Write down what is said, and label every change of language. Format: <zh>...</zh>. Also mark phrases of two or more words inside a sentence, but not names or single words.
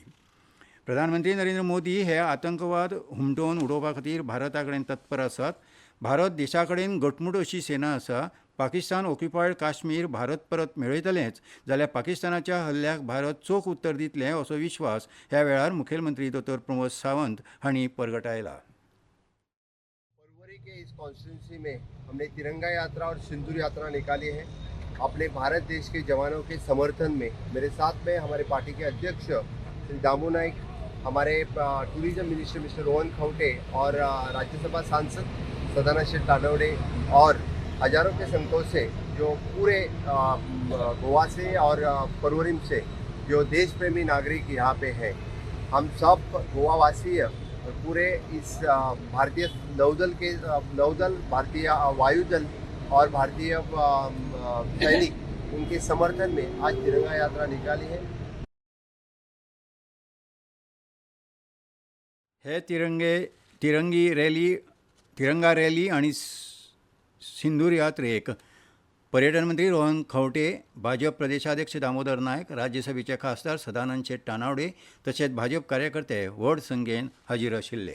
<kok>प्रधानमंत्री नरेंद्र मोदी हे आतंकवाद हुमटोवन उडोवपा खातीर भारता कडेन तत्पर आसात. भारत देशा कडेन घटमूट अशी सेना आसा. पाकिस्तान ऑक्युपायड काश्मीर भारत परत मेळयतलेंच जाल्यार पाकिस्तानाच्या हल्ल्याक भारत चोख उत्तर दितले असो विश्वास ह्या वेळार मुखेलमंत्री डॉ. प्रमोद सावंत हांणी परगटायला.</kok> <hi>फरवरी के इस कॉन्स्टिट्यूंसी में हमने तिरंगा यात्रा और सिंदूर यात्रा निकाली है. अपने भारत देश के जवानों के समर्थन में मेरे साथ में हमारे पार्टी के अध्यक्ष श्री दामू नाइक, हमारे</hi> <en>tourism minister</en> <hi>मिस्टर रोहन खंवटे और राज्यसभा सांसद सदानंद तानवडे और हजारों के संख्या से जो पूरे गोवा से और परवरी से जो देश प्रेमी नागरिक यहाँ पे हैं, हम सब गोवावासी पूरे इस भारतीय नौदल, भारतीय वायुदल और भारतीय सैनिक उनके समर्थन में आज तिरंगा यात्रा निकाली है.</hi> <kok>हे तिरंगा रॅली आनी सिंदूर यात्रेक पर्यटन मंत्री रोहन खंवटे, भाजप प्रदेशाध्यक्ष दामोदर नायक, राज्यसभेचे खासदार सदानंद शेट तानावडे तशेंच भाजप कार्यकर्ते व्हड संख्येन हाजीर आशिल्ले.</kok>